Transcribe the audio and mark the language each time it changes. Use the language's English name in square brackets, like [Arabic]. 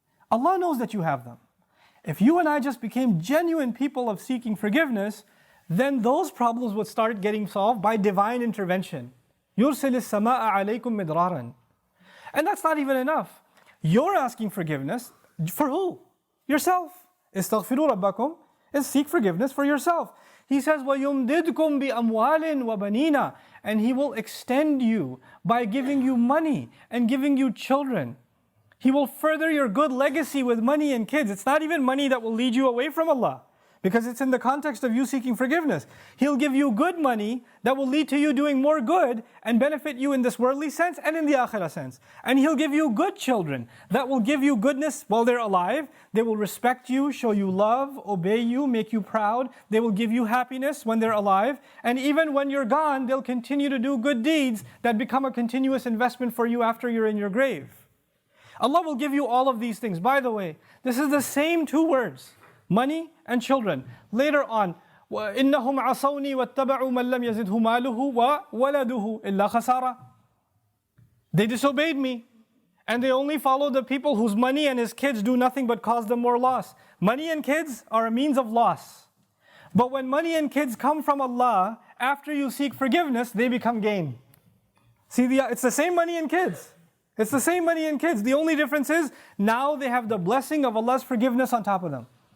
[English] Allah knows that you have them. If you and I just became genuine people of seeking forgiveness, then those problems would start getting solved by divine intervention. [Arabic] يُرْسِلِ السَّمَاءَ عَلَيْكُمْ مِدْرَارًا. [English] And that's not even enough. You're asking forgiveness for who? Yourself. Astaghfiru rabbakum is seek forgiveness for yourself. He says, [Arabic] وَيُمْدِدْكُمْ بِأَمْوَالٍ وَبَنِينَ. [English] And He will extend you by giving you money and giving you children. He will further your good legacy with money and kids. It's not even money that will lead you away from Allah, because it's in the context of you seeking forgiveness. He'll give you good money that will lead to you doing more good and benefit you in this worldly sense and in the akhirah sense. And He'll give you good children that will give you goodness while they're alive. They will respect you, show you love, obey you, make you proud. They will give you happiness when they're alive. And even when you're gone, they'll continue to do good deeds that become a continuous investment for you after you're in your grave. Allah will give you all of these things. By the way, this is the same 2 words. Money and children. Later on, [Arabic] وَإِنَّهُمْ عَصَوْنِي وَاتَّبَعُوا مَنْ لَمْ يَزِدْهُ مَالُهُ وَوَلَدُهُ إِلَّا خَسَارًا. [English] They disobeyed me, and they only follow the people whose money and his kids do nothing but cause them more loss. Money and kids are a means of loss. But when money and kids come from Allah, after you seek forgiveness, they become gain. See, it's the same money and kids. It's the same money and kids. The only difference is, now they have the blessing of Allah's forgiveness on top of them.